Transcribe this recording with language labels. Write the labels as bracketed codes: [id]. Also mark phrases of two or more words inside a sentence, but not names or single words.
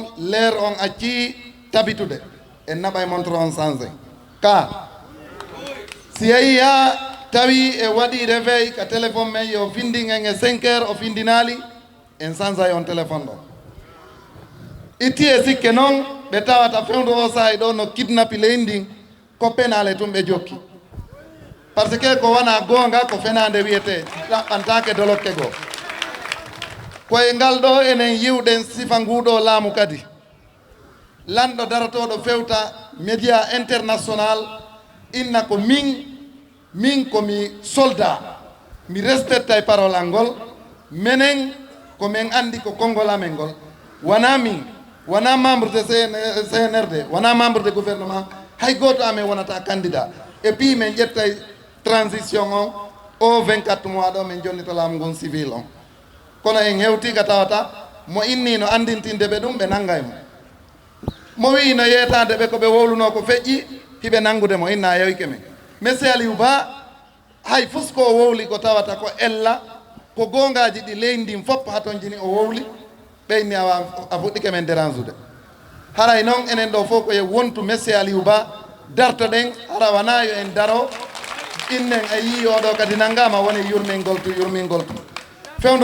[ff] leer on acci tabitude en naɓay montor on changé ka si yeehi ha tawi e waɗi réveil ka téléphone men yo findi en e 5 heures o findinali en changeay on téléphone ɗo itti e sikke noon ɓe tawata fewdo o sahay ɗo no kidnapi leydi ndin ko penale tum ɓe jokki par ce que ko wona gonga ko fenade wiyete ɗaɓɓantake dolokke goo koye ngal ɗo enen yiwɗen sifa nguɗo laamu kadi lanɗo daratoɗo fewta [fr] média international [ff] inna ko min komi soldat mi respectay parole ngol menen ko men andi ko konngol amen ngol wona min wana [fr] membre de CNRD [ff] wana [fr] membre de gouvernement [ff] hay goto amen wonata candidat [fr] et puis [ff] men ƴettay transition o 24 mois ɗo min jonnita laamu ngon civil on kono en hewtiga tawata mo inni no andintinde ɓe ɗum ɓe nanggay mo wi no yeetade ɓe ko ɓe wowluno ko feƴƴi hiɓe nanngude mo inna yewike men monsieur Aliou Ba hay fus ko wowli ko tawata ko ella ko gongaji ɗi leydi ndin fof haton jini o wowli ɓeyni a fuɗɗike men dérange haray noon enen ɗo fof koye wontu monsieur Aliou Ba darto ɗen hara wana yo en daro innen a yii oɗo kadi nanngama woni yurmingol tu fewndo